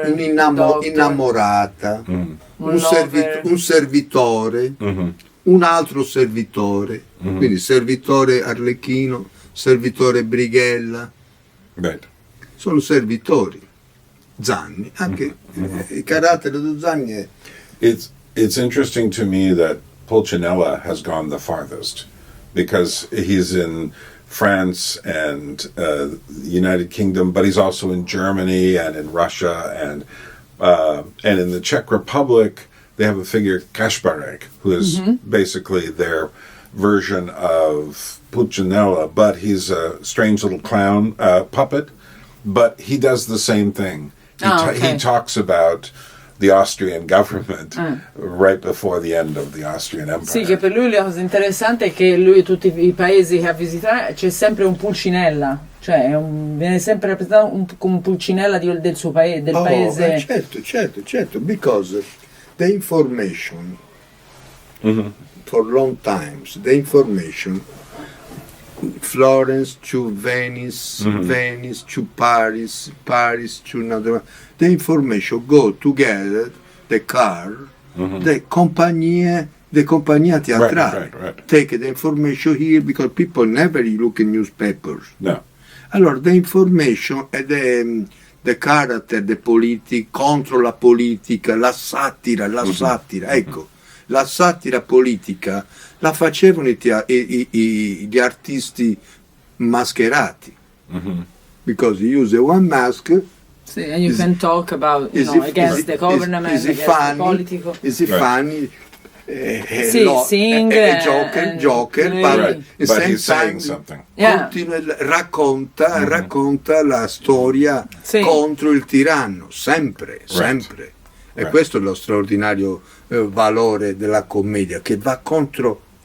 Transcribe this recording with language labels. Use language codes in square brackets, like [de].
[it] c'è un'innamorata, un servitore, un altro servitore, quindi servitore Arlecchino, servitore Brighella, sono servitori. Zanni, anche il carattere di Zanni è... [en] It's interesting to me that Pulcinella has gone the farthest, because he's in France and the United Kingdom, but he's also in Germany and in Russia and in the Czech Republic. They have a figure Kasparek, who is basically their version of Pulcinella, but he's a strange little clown puppet. But he does the same thing. He talks about the Austrian government right before the end of the Austrian Empire. [it] Sì, che per lui la cosa interessante è che lui tutti i paesi che ha visitato c'è sempre un Pulcinella, cioè viene sempre rappresentato come un Pulcinella del suo paese, del paese. [en] Certo, because the information for long times, the information Florence to Venice, Venice to Paris, Paris to another. The information go together, the car, the [it] compagnia teatrale. [en] Right. Take the information here because people never look in newspapers. No. [it] Allora, [en] the information [it] e [en] the character, the [it] politica, contro la politica, la satira, ecco. La satira politica la facevano gli artisti mascherati. [en] Because you use one mask. And you can talk about, against the government, against the political. Is it funny? Sing, Joker, but he's saying something. [it] Racconta la storia contro il tiranno, sempre. E questo è lo straordinario valore della commedia, che va contro